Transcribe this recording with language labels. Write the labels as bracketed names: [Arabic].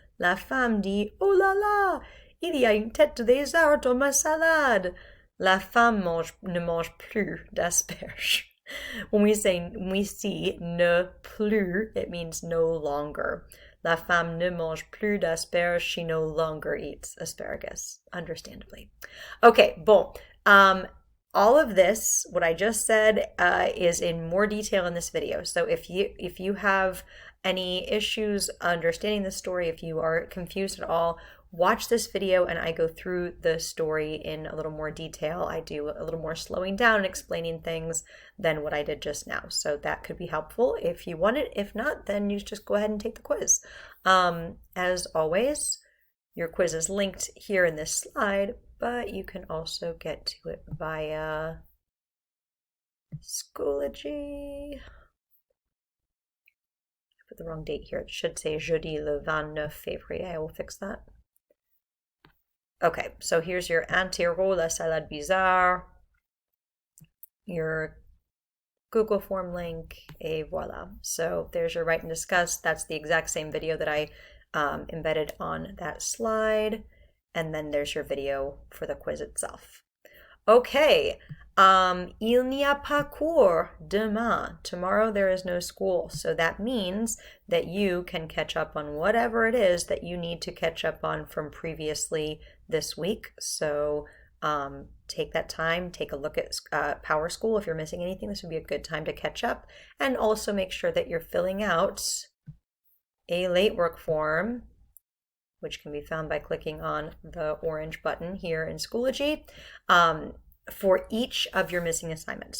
[French] La femme dit, oh là là, il y a une tête de lézard dans ma salade. La femme ne mange plus d'asperges. [English] When we see ne plus, it means no longer. [French] La femme ne mange plus d'asperges. [English] She no longer eats asparagus, understandably. Okay, bon. All of this, what I just said, is in more detail in this video. So if you have any issues understanding the story, if you are confused at all, watch this video and I go through the story in a little more detail. I do a little more slowing down and explaining things than what I did just now. So that could be helpful if you want it. If not, then you just go ahead and take the quiz. As always, your quiz is linked here in this slide, but you can also get to it via Schoology. I put the wrong date here. It should say [French] jeudi le 29 février. [English] I will fix that. Okay, so here's your entero, [French] la salade bizarre, [English] your Google form link, [French] et voila. [English] So there's your write and discuss. That's the exact same video that I embedded on that slide. And then there's your video for the quiz itself. [French] Okay, il n'y a pas cours demain. [English] Tomorrow there is no school. So that means that you can catch up on whatever it is that you need to catch up on from previously this week. So take that time, take a look at Power School. If you're missing anything, this would be a good time to catch up. And also make sure that you're filling out a late work form, which can be found by clicking on the orange button here in Schoology, for each of your missing assignments.